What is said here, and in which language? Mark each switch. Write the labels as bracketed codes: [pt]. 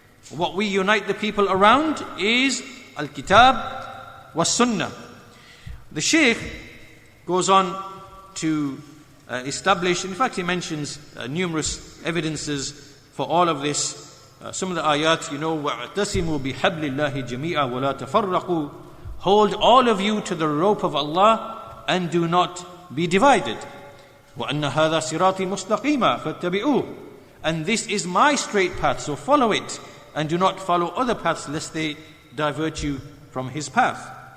[en] What we unite the people around is al-kitab wa sunnah. The Shaykh goes on to establish, in fact he mentions numerous evidences for all of this. Some of the ayat, [ar] وَاعْتَسِمُوا بِحَبْلِ اللَّهِ جَمِيعًا وَلَا تَفَرَّقُوا. [en] Hold all of you to the rope of Allah and do not be divided. [ar] وَأَنَّ هَذَا صِرَاطِي مُسْتَقِيمًا فَاتَّبِعُوهُ. [en] And this is my straight path, so follow it, and do not follow other paths lest they divert you from his path.